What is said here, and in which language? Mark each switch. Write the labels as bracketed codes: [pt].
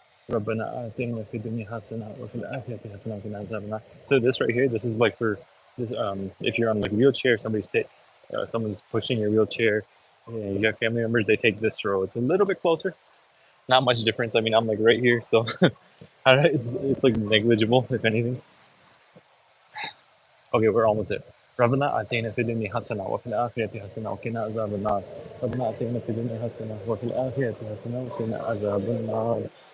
[ar] ربنا آتنا في الدنيا حسنة وفي الآخرة حسنة وقنا عذاب النار. [en] So this right here, this is like for this, if you're on like a wheelchair, someone's pushing your wheelchair, you got family members, they take this row. It's a little bit closer, not much difference. I mean, I'm like right here, so it's like negligible if anything. Okay, we're almost there. [ar] ربنا آتنا في الدنيا حسنة وفي الآخرة حسنة وقنا عذاب النار. ربنا آتنا في الدنيا حسنة وفي الآخرة حسنة وقنا عذاب النار.